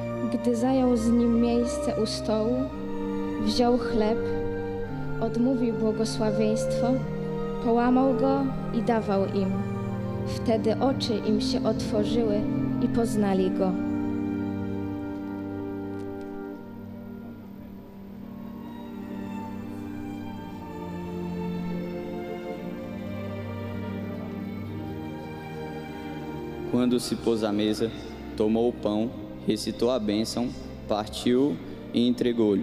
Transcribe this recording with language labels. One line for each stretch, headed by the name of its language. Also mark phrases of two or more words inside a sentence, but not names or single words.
Polish: Gdy zajął z nim miejsce u stołu, wziął chleb, odmówił błogosławieństwo, połamał go i dawał im. Wtedy oczy im się otworzyły i poznali go.
Portuguese: Quando se pôs à mesa, tomou o pão, recitou a bênção, partiu e entregou-lhe.